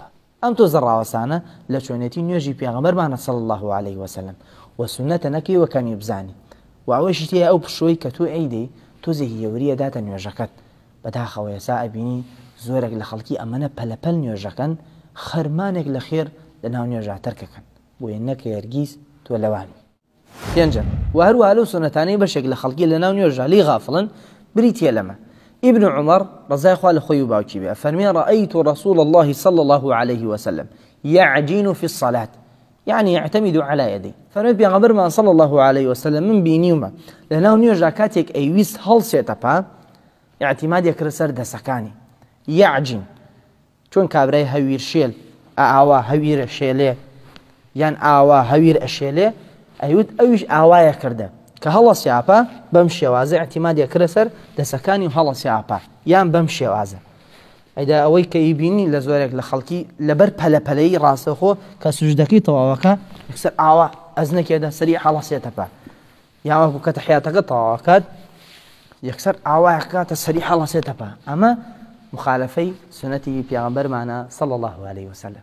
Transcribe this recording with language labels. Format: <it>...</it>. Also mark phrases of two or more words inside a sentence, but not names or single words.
<ckb>ئەم تۆزە ڕاوەسانە لە چۆنێتی نوێژی پێغەمبەرمانە</ckb> <ar>صلی الله عليه وسلم</ar> <ckb>و سنەتە نەکەی وەکەمی بزانی و ئەوەشی تێ ئەو پشوەی کە تۆ ئەیدەی تۆزێکی یەوریە داتە نوێژەکەت بەداخەوە ئێستا ئەبینی زۆرێک لە خەڵکی ئەمەنە پەلەپەل نوێژەکەن خەرمانێک لە خێر لە ناو نوێژە تەرکەکەن بۆیە نەکە هەرگیز تۆ لەوانی. پێنجەم و هەروەها لەو سنەتانەی بەشێک لە خەڵکی لە ناو نوێژە لی غافڵن بریتیە لەمە.</ckb> <ar>ابن عمر</ar> <ckb>ڕزای خوا لە خۆی و باوکی بێ فەرمێ</ckb> <ar>رأيت رسول الله صلى الله عليه وسلم يعجن في الصلاة يعني يعتمد على يدي.</ar> <ckb>فەرمێ پێغەمبەرمان</ckb> <ar>صلى الله عليه وسلم</ar> <ckb>من بینیومە لە ناو نوێژە کاتێک ئەیویست هەڵسێتەپا اعتیمادی کرد سەر دەسەکانی یعجن چۆن کابرای هەویر شێل ئاوا هەویرە شێلێ یان ئاوا هەویر ئەشێلێ ئەیوت ئەویش ئاوایە کردە کە هەڵە سیاپە بەم شێوازە احتیمادیە کرە سەر دەسەکانی و هەڵە سیاپە یان بەم شێوازە ئەیدا ئەوەی کە ئیبینی لە زۆرێک لە خەڵکی لەبەر پەلەپەلەی ڕاستەخۆ کە سوژدەکەی تەواوەکە یەکسەر ئاوا ئەزنەکێدا سەری هەڵە سێتەپە یاوەکو کە تەحیاتەکە تەواوەکات یەکسەر ئاوایە کاتە سەری هەڵە سێتەپە ئەمە مخالفەی سنەتی پێغەمبەرمانە</ckb> <ar>صلی الله عليه وسلم.</ar>